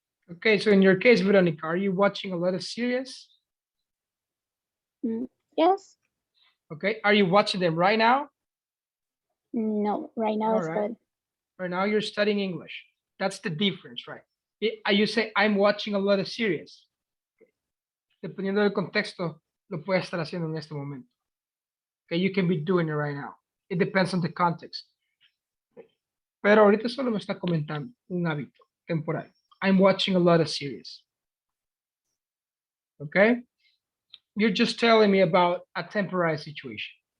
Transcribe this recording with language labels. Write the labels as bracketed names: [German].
[English] Okay, so in your case, Veronica, are you watching a lot of series? Yes. Okay, are you watching them right now? No, right now All it's right. good. Right now you're studying English. That's the difference, right? You say, I'm watching a lot of series. [Spanish] Dependiendo del contexto, lo puedes estar haciendo en este momento. [English] Okay, you can be doing it right now. It depends on the context. [Spanish] Pero ahorita solo me está comentando un hábito temporal. [English] I'm watching a lot of series. Okay? You're just telling me about a temporary situation.